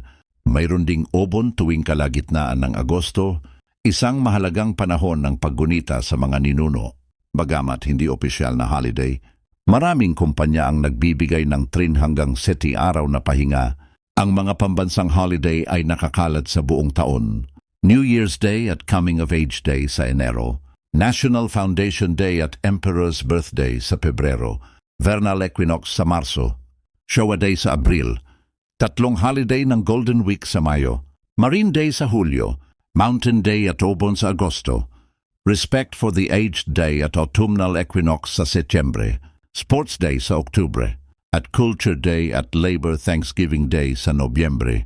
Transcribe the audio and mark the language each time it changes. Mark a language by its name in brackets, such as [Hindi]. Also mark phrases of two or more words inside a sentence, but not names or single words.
[Filipino] Mayroon ding obon tuwing kalagitnaan ng Agosto, isang mahalagang panahon ng paggunita sa mga ninuno. Bagamat hindi opisyal na holiday, maraming kumpanya ang nagbibigay ng 3 hanggang 7 araw na pahinga. Ang mga pambansang holiday ay nakakalat sa buong taon. New Year's Day at Coming of Age Day sa Enero, National Foundation Day at Emperor's Birthday sa Pebrero, Vernal Equinox sa Marso, Showa Day sa Abril, 3 holiday ng Golden Week sa Mayo, Marine Day sa Hulyo, Mountain Day at Obon sa Agosto, Respect for the Aged Day at Autumnal Equinox sa Setyembre, Sports Day sa Oktubre, at Culture Day at Labor Thanksgiving Day sa Nobyembre.